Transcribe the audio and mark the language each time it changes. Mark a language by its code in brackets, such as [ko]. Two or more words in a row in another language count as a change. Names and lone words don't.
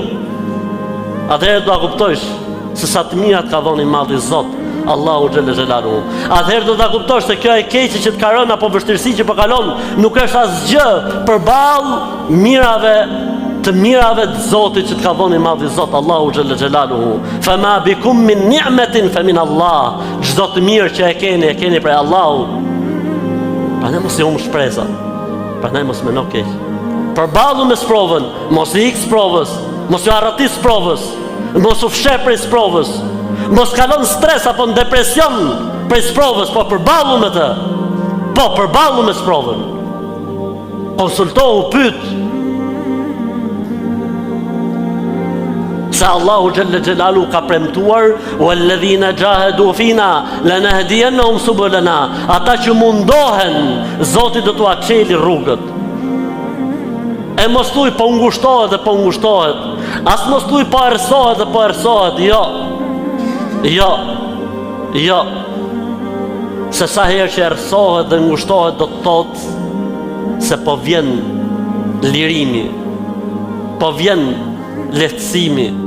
[sq] Atëherë do ta kuptojsh se sa të mirat ka dhënë Madhi Zot, [ar] الله جل جلاله. [sq] Atëherë do ta kuptosh se kjo e keqe që të ka rënë apo vështirësi që po kalon nuk është asgjë përballë mirave të mirave të Zotit që të ka dhënë Madhi Zot, [ar] الله جل جلاله. فما بكم من نعمة فمن الله. [sq] Çdo të mirë që e keni prej Allahut. Prandaj mos i humb shpresa. Prandaj mos mendo keq. Përballu me sprovën, mos i ik sprovës, mos u arratis sprovës, mos u fsheh prej sprovës, mos kalon stres apo në depresion prej sprovës, po përballu me të. Po përballu me sprovën. Konsultohu, pyet. Se [ar] الله جل جلاله [sq] ka premtuar: [ar] "والذين جاهدوا فينا لنهدينهم سبلنا." [sq] Ata që mundohen, Zoti do t'u çelë rrugët. E mos thuj po ngushtohet dhe po ngushtohet. As mos thuj po errësohet dhe po errësohet. Jo. Jo. Jo. Se sa herë që errësohet dhe ngushtohet do të thotë se po vjen lirimi, po vjen lehtësimi.